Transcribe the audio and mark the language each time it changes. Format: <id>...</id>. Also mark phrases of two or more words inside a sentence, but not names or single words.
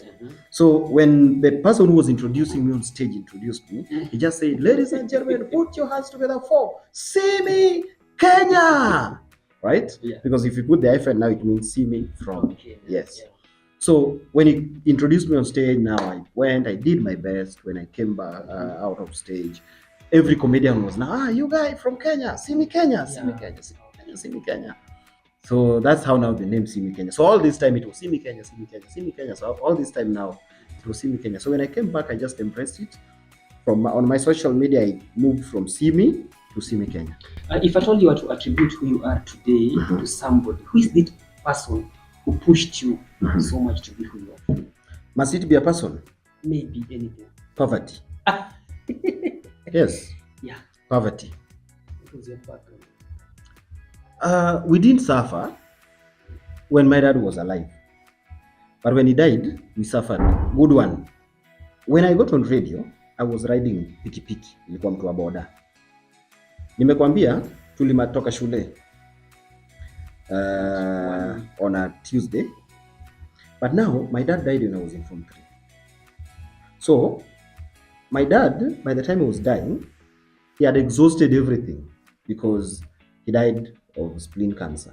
<en>So when the person who was introducing me on stage introduced me, he just said, "Ladies and gentlemen, put your hands together for Simy Kenya," right? Yeah. Because if you put the hyphen now, it means Simy from, Kenya. yes. Yeah. So when he introduced me on stage, now I did my best. When I came back out of stage, every comedian was now, you guy from Kenya, Simy Kenya, Simy Kenya, Simy Kenya, Simy Kenya. So that's how now the name Simy Kenya. So all this time it was Simy Kenya, Simy Kenya, Simy Kenya. So all this time now it was Simy Kenya. So when I came back, I just embraced it. On my social media, I moved from Simy to Simy Kenya. If at all you were to attribute who you are today to somebody, who is this person who pushed you so much to be who you are? Must it be a person? Maybe anything. Poverty. Yes. Yeah. Poverty. What was your background? We didn't suffer when my dad was alive, but when he died, we suffered. Good one. When I got on radio, I was riding pikipiki,</en> <sw>nilikuwa mtu wa boda. Nimekwambia tulimatoka shule</sw> <en>on a Tuesday, but now my dad died when I was in Form 3. So my dad, by the time he was dying, he had exhausted everything because he died of spleen cancer.</en>